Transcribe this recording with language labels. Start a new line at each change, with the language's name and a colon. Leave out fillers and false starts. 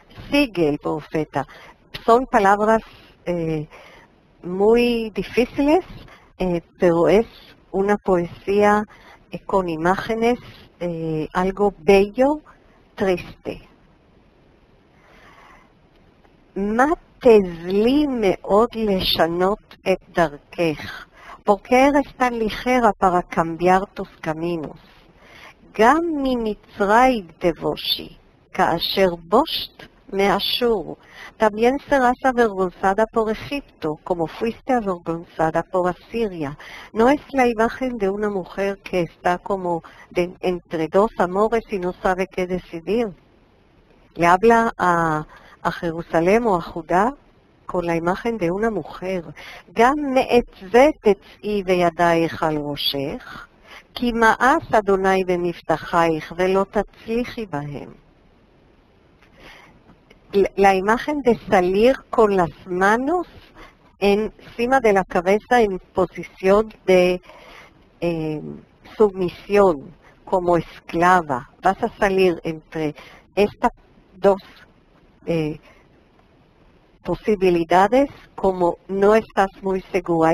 Spanish: Sigue el profeta. Son palabras muy difíciles, pero es una poesía con imágenes, algo bello, triste.
Hebrew: מה תזלי מאוד לשנות את דרכך?
Spanish: ¿Por qué eres tan ligera para cambiar tus caminos?
Hebrew: גם ממצרים תבושי, כאשר בושת מאשור.
Spanish: También serás avergonzada por Egipto, como fuiste avergonzada por Asiria. No es la imagen de una mujer que está como entre dos amores y no sabe qué decidir. Le habla a Jerusalén o a Judá con la imagen de una mujer.
Hebrew: גם מעת זה תצאי וידייך על ראשך, כי מאס אדוני במבטחייך ולא תצליחי בהם.
Spanish: La imagen de salir con las manos encima de la cabeza en posición de sumisión, como esclava. Vas a salir entre estas dos posibilidades como no estás muy segura.